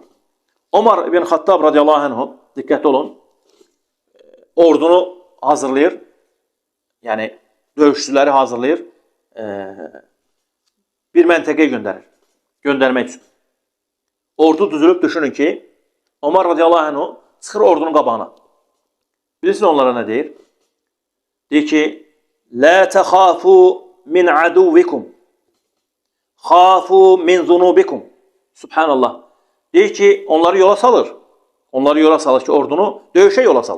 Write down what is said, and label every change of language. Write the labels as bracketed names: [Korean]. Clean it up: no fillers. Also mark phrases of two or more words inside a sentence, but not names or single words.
[Azerbaijani] Omar ibn Xattab [Arabic] رضي الله عنه, [Azerbaijani] diqqətli olun, ordunu hazırlayır, yəni döyüşçüləri hazırlayır, bir məntəqəyə göndərmək üçün. Ordu düzülüb düşünün ki, Omar [Arabic] رضي الله عنه [Azerbaijani] çıxır ordunun qabağına. Bilirsin onlara nə deyir? Deyir ki, [Arabic] لا تخافوا من عدوكم، خافوا من ذنوبكم. [Azerbaijani] Subhanallah. Deyir ki, onları yola salır. Onları yola salır ki, ordunu döyüşə yola salır.